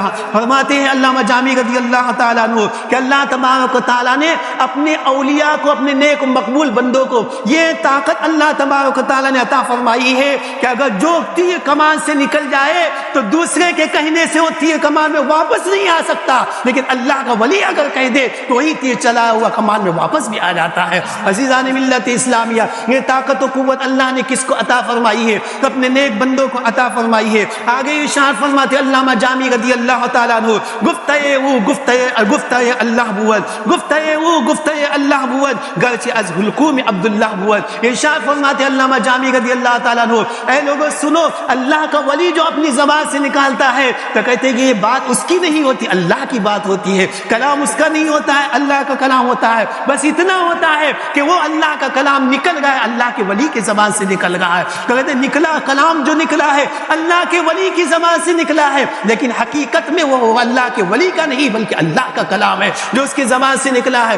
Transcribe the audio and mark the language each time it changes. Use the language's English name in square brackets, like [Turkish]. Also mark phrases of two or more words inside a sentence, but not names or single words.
[Urdu] فرماتے ہیں علامہ جامی [Arabic] رضی اللہ تعالیٰ عنہ [Urdu] کہ اللہ تبارک و تعالیٰ نے اپنے اولیاء کو، اپنے نیک و مقبول بندوں کو یہ طاقت اللہ تبارک و تعالیٰ نے عطا فرمائی ہے کہ اگر جو تیر کمان سے نکل جائے تو دوسرے کے کہنے سے وہ تیر کمان میں واپس نہیں آ سکتا، لیکن اللہ کا ولی اگر کہہ دے تو وہی تیر چلا ہوا کمان میں واپس بھی آ جاتا ہے۔ عزیزان ملت اسلامیہ، یہ طاقت و قوت اللہ نے کس کو عطا فرمائی ہے؟ تو اپنے نیک بندوں کو عطا فرمائی ہے۔ آگے ارشاد فرماتے علامہ جامی رضی اللہ تعالیٰ عنہ، [Persian] گفتگے اللہ بود، گفتگے اللہ بود گرچہ از حلقوم عبداللہ بود۔ [Urdu] ارشاد فرماتے علامہ جامی [Arabic] رضی اللہ تعالیٰ عنہ، [Urdu] اے لوگوں سنو، اللہ کا ولی جو اپنی زبان سے نکالتا ہے تو کہتے ہیں کہ یہ بات اس کی نہیں ہوتی، اللہ کی بات ہوتی ہے، کلام اس کا نہیں ہوتا ہے، اللہ کا کلام ہوتا ہے۔ بس اتنا ہوتا ہے کہ وہ اللہ کا کلام نکل گیا، اللہ کے ولی کی زبان سے نکل رہا ہے، تو کہتے ہیں نکلا کلام جو نکلا ہے اللہ کے ولی کی زبان سے نکلا ہے، لیکن حقیقت میں وہ اللہ کے ولی کا نہیں بلکہ اللہ کا کلام ہے جو اس کی زبان سے نکلا ہے۔